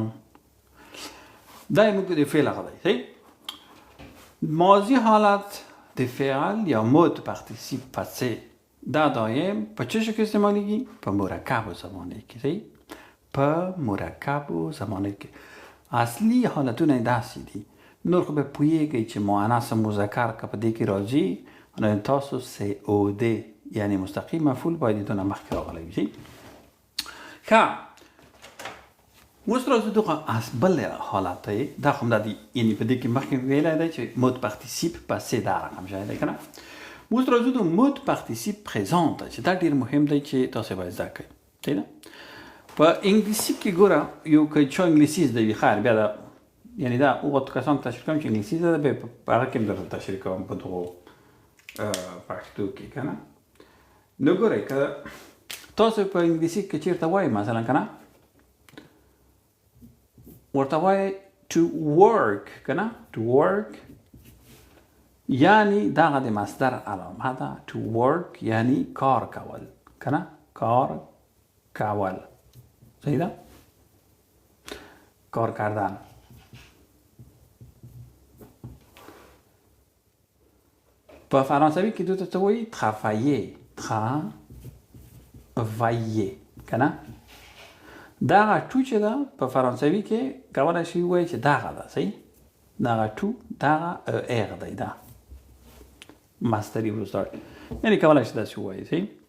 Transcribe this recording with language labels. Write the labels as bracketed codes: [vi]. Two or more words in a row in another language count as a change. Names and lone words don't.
[ps] دا موږ د فعل هغه دی صحیح. ماضی حالت د فعل یا [fr] mode participe passé [ps] دا دایم په چه شکل استعمالیږي؟ په مرکب زمانه کې صحیح. په مرکب زمانه کې اصلي حالتونه داسې دي. نور خو به پوهیږئ چې مؤنث مذکر که په دې کې راځي نو تاسو COD یعنی مستقیم مفعول باید دونه مخکې راغلی وي. ښه اوس راځو دغه بل حالت دی دا خو همدا دي یعنې په دې کې مخکې ویلی دی چې [fr] mode participe passé [ps] دا رقم شوی دی که نه اوس راځو د [fr] mode participe présent [ps] ته چې دا ډېر مهم دی چې تاسو باید زده کړئ صحیح ده په انګلیسي کې ګوره یو که چا انګلیسي زده وي خیر بیا دا یعنې دا هغو کسانو ته تشریح کوم چې انګلیسي زده بیا په هغه کې هم درته تشریح کوم په دغو پښتو کې که نه نو ګورئ که تاسو په انګلیسي کې چېرته وایئ مثلا که نه ورته وایي [en] to work [ps] که نه [en] to work [ps] یعنی دغه د مصدر علامه ده [en] to work [ps] یعنی کار کول که نه کار کول صحیح ده [fa] کار کردن [ps] په فرانسوي کې دوی ته وایي [fr] travailler travailler [ps] که نه دغه تو چې ده په فرانسوي کې کولی شي ووایي چې دغه ده صحیح دغه تو دغه اغ دی دا مصدري وروسته یعنې کولی شي داسې ووایي صحیح